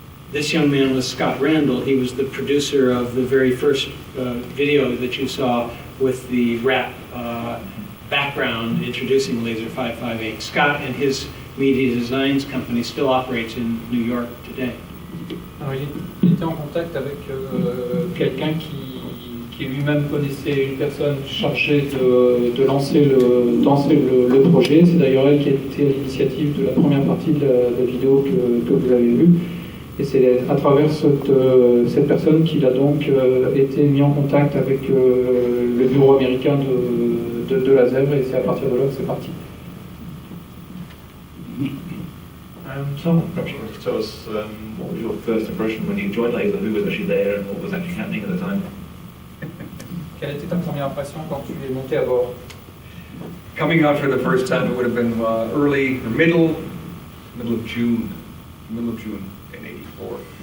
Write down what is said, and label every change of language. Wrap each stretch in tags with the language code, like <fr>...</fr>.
<en>This young man was Scott Randall. He was the producer of the very first video that you saw with the rap background introducing Laser 558. Scott and his media designs company still operates in New York today.</en> <fr>Alors, il était en contact avec quelqu'un qui lui-même connaissait une personne chargée de lancer le projet. C'est d'ailleurs elle qui a été à l'initiative de la première partie de la vidéo que vous avez vue. Et c'est à travers cette personne qu'il a donc été mis en contact avec le bureau américain de laser, et c'est à partir de là que c'est parti.</fr> <en>Tom, perhaps you want to tell us what was your first impression when you joined Laser, who was actually there and what was actually happening at the time?</en> <fr>Quelle était ta première impression quand tu es monté à bord?</fr> <en>Coming out for the first time, it would have been middle of June in '84.</en>